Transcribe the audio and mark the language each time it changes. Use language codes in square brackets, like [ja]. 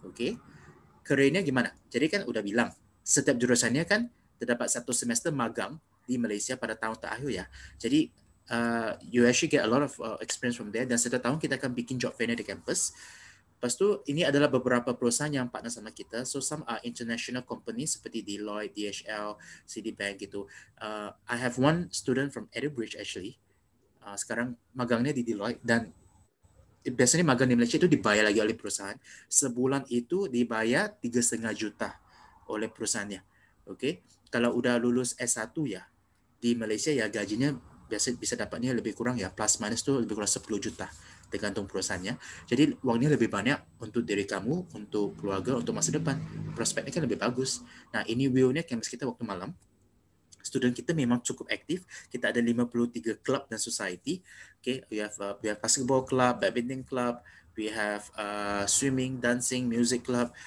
[id] Okay. Kerjanya gimana? Jadi kan udah bilang, setiap jurusannya kan terdapat 1 semester magang di Malaysia pada tahun terakhir ya. Jadi [en] you actually get a lot of experience from there, [id] dan setiap tahun kita akan bikin job fair di kampus. Lepas tu, ini adalah beberapa perusahaan yang partner sama kita. [en] So, some are international companies [id] seperti [en] Deloitte, DHL, Citibank gitu. I have one student from Edinburgh actually. [id] Sekarang magangnya di Deloitte, dan biasanya magang di Malaysia itu dibayar lagi oleh perusahaan. Sebulan itu dibayar 3,5 juta oleh perusahaannya. Okay? Kalau udah lulus S1 ya, di Malaysia ya gajinya biasa bisa dapatnya lebih kurang ya, plus minus tu lebih kurang 10 juta. Tergantung perusahaannya. Jadi uangnya lebih banyak untuk diri kamu, untuk keluarga, untuk masa depan. Prospeknya kan lebih bagus. Nah, ini view-nya kampus kita waktu malam. Student kita memang cukup aktif. Kita ada 53 club dan society. [en] Okay, we have basketball club, badminton club, we have swimming, dancing, music club.